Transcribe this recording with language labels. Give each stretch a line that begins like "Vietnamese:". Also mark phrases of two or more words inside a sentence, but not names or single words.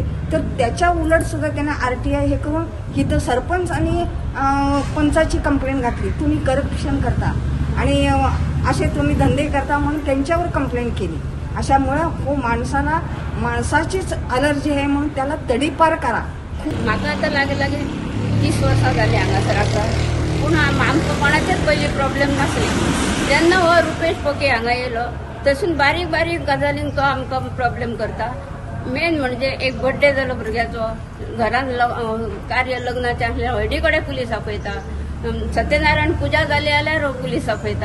Marathi: तर त्याच्या उलट सुद्धा त्यानं RTI हे करून इथं सरपंच आणि पंचाची कंप्लेंट घातली. तुम्ही करप्शन करता आणि असे तुम्ही धंदे करता म्हणून त्यांच्यावर कंप्लेंट केली. अशामुळं हो माणसाचीच अलर्जी आहे म्हणून त्याला तडीपार करा.
Konkani: म्हाका आता लागे 30 वर्सां जाली हांगासर आसा, पूण आमकां कोणाचेच पयलीं प्रॉब्लेम नासले. जेन्ना हो रुपेश पोके हांगा येयलो तसून बारीक बारीक गजालींक तो आमकां प्रॉब्लेम करता. मेन म्हणजे एक बर्थडे जालो भुरग्याचो, घरान कार्य लग्नाचें आसलें हळडी कडेन पुलीस आपयता, सत्यनारायण पुजा जाली जाल्यार पुलीस आपयता.